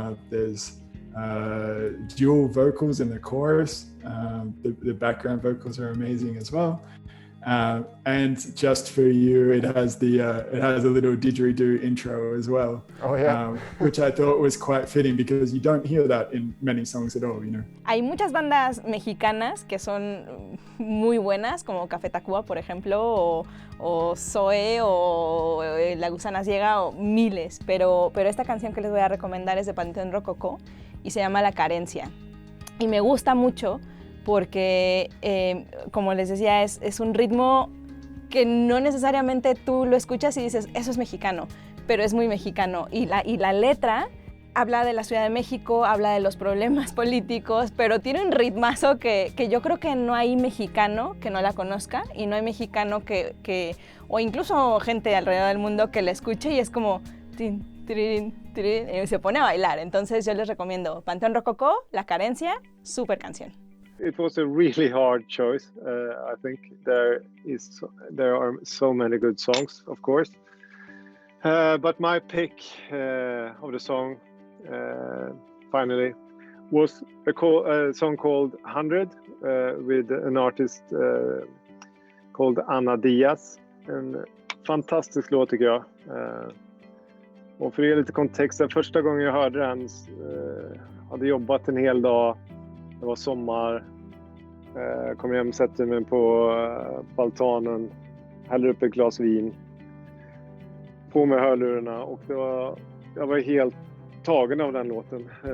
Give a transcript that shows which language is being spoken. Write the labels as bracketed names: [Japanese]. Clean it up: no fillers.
[English] There's dual vocals in the chorus. The background vocals are amazing as well. And just for you, it has a little didgeridoo intro as well. Oh, yeah. Which I thought was quite fitting because you don't hear that in many songs at all, [Spanish] Hay muchas bandas mexicanas que son muy buenas, como Café Tacuba, por ejemplo, o Zoe, o La Gusana Ciega, o miles, pero esta canción que les voy a recomendar es de Panteón Rococó y se llama La Carencia. Y me gusta mucho porque, como les decía, es un ritmo que no necesariamente tú lo escuchas y dices, eso es mexicano, pero es muy mexicano. Y la letra habla de la Ciudad de México, habla de los problemas políticos, pero tiene un ritmazo que yo creo que no hay mexicano que no la conozca y no hay mexicano o incluso gente alrededor del mundo que la escuche y es como tin, tirin, tirin, y se pone a bailar. Entonces yo les recomiendo Panteón Rococó, La Carencia, súper canción. [English] It was a really hard choice. I think there are so many good songs, of course. But my pick of the song finally was a song called 100 with an artist called Ana Diaz. [Swedish] En fantastisk låt tycker jag. Och för att ge lite kontext, första gången jag hörde den hade jobbat en hel dag. Det var sommar. Kom hem, sätter mig på altanen, häller upp ett glas vin, på med hörlurarna och jag var helt tagen av den låten.